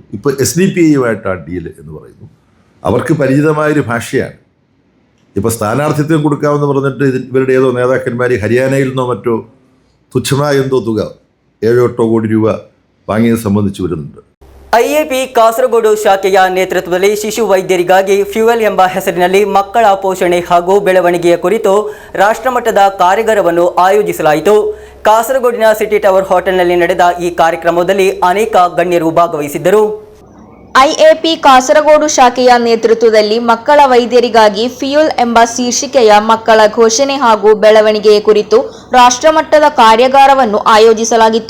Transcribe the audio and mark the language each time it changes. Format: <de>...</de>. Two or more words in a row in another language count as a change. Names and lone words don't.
<ml>ഇപ്പോൾ SDPയുമായിട്ടാണ് ഡീല് എന്ന് പറയുന്നു. അവർക്ക് പരിചിതമായൊരു ഭാഷയാണ്. ഇപ്പോൾ സ്ഥാനാർത്ഥിത്വം കൊടുക്കാമെന്ന് പറഞ്ഞിട്ട് ഇവരുടെ ഏതോ നേതാക്കന്മാർ ഹരിയാനയിൽ നിന്നോ മറ്റോ തുച്ഛമായ എന്തോ തുക 7-8 കോടി രൂപ വാങ്ങിയത് സംബന്ധിച്ച് വരുന്നുണ്ട്.</ml> <kn>IAP ಕಾಸರಗೋಡು ಶಾಖೆಯ ನೇತೃತ್ವದಲ್ಲಿ ಶಿಶು ವೈದ್ಯರಿಗಾಗಿ ಫ್ಯೂಯಲ್ ಎಂಬ ಹೆಸರಿನಲ್ಲಿ ಮಕ್ಕಳ ಪೋಷಣೆ ಹಾಗೂ ಬೆಳವಣಿಗೆಯ ಕುರಿತು ರಾಷ್ಟ್ರಮಟ್ಟದ ಕಾರ್ಯಾಗಾರವನ್ನು ಆಯೋಜಿಸಲಾಯಿತು. ಕಾಸರಗೋಡಿನ ಸಿಟಿ ಟವರ್ ಹೋಟೆಲ್ನಲ್ಲಿ ನಡೆದ ಈ ಕಾರ್ಯಕ್ರಮದಲ್ಲಿ ಅನೇಕ ಗಣ್ಯರು ಭಾಗವಹಿಸಿದ್ದರು. IAP ಕಾಸರಗೋಡು ಶಾಖೆಯ ನೇತೃತ್ವದಲ್ಲಿ ಮಕ್ಕಳ ವೈದ್ಯರಿಗಾಗಿ ಫ್ಯೂಯಲ್ ಎಂಬ ಶೀರ್ಷಿಕೆಯ ಮಕ್ಕಳ ಘೋಷಣೆ ಹಾಗೂ ಬೆಳವಣಿಗೆಯ ಕುರಿತು ರಾಷ್ಟ್ರಮಟ್ಟದ ಕಾರ್ಯಾಗಾರವನ್ನು ಆಯೋಜಿಸಲಾಗಿತ್ತು.</kn>